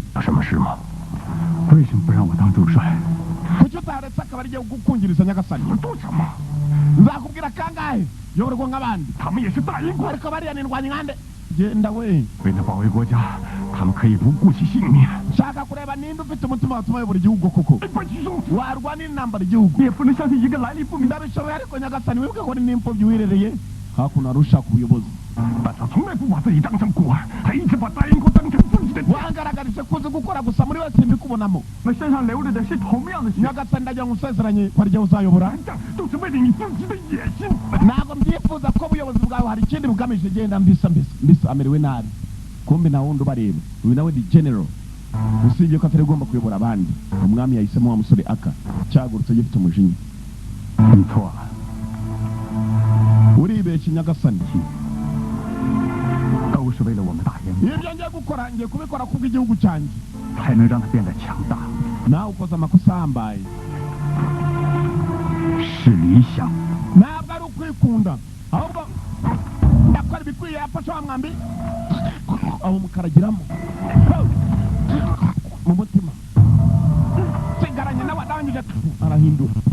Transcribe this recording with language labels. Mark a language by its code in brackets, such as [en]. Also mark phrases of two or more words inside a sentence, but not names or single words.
[zh] 有什么事吗？为什么不让我当主帅？ [rw] kuki utaretse akaba ari gukungiriza nyagasani [zh] 做什么？ [rw] nzakubwira kangahe yoborwa nk'abandi [zh] 他们也是大燕国， [rw] ariko bariya ni indwanyi nkande genda we [zh] 为了保卫国家，他们可以不顾其性命。 [rw] nshaka kureba ninde ufite umutima watuma ayobora igihugu koko [zh] 不许动！ [rw] warwanira intambara igihugu [zh] 也不能相信一个来历不明。 [rw] ndabishoboye ariko nyagasani wibuke ko ni n'imfubyi wirereye hakuno ari ushaka ubuyobozi [zh] 但他从来不把自己当成孤儿，还一直把大燕国当成自己的家。 [rw] wangaragarije kuzi gukora gusa muri wese mbikubonamo [zh] 那身上流着的是同样的血， [rw] nyagasani ndagira ngo usezeranye ko ari jye uzayobora [zh] 都是为了你自己的野心。 [rw] ntabwo mbyifuza ko ubuyobozi bwawe hari ikindi bugamije genda mbisa amerewe nabi kumbe nta wundi ubareba uyu nawe ni general usibye ko atari agomba kuyobora abandi umwami yahisemo wa musore aka cyagurutse gifite umujinya [zh] 你错了， [rw] uribeshye nyagasani [zh] 都是为了我们大燕国， [rw] ibyo ngiye gukora ngiye kubikora kubw'igihugu cyanjye [zh] 才能让它变得强大。 [rw] nawe ukoze amakosa ahambaye [zh] 是理想， [rw] ntabwo ari ukwikunda ahubwo ndakora ibikwiye yafashe wa mwambi aho mukaragiramo mu mutima sigaranye nawe arangije arahindura